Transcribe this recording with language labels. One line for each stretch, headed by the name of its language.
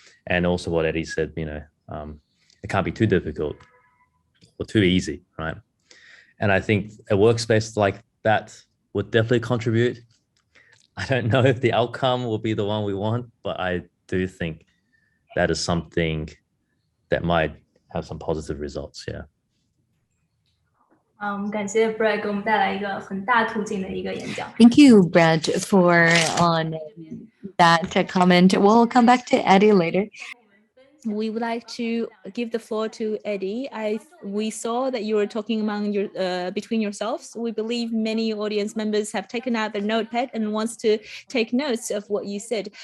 English: And also what Eddie said, it can't be too difficult or too easy, right? And I think a workspace like that would definitely contribute. I don't know if the outcome will be the one we want, but I do think that is something that might have some positive results. Yeah.
Chinese: 感谢 Brad 给我们带来一个很大途径的一个演讲。
English: thank you, Brad, for on that comment. We'll come back to Eddie later. We would like to give the floor to Eddie. We saw that you were talking between yourselves. We believe many audience members have taken out their notepad and wants to take notes of what you said.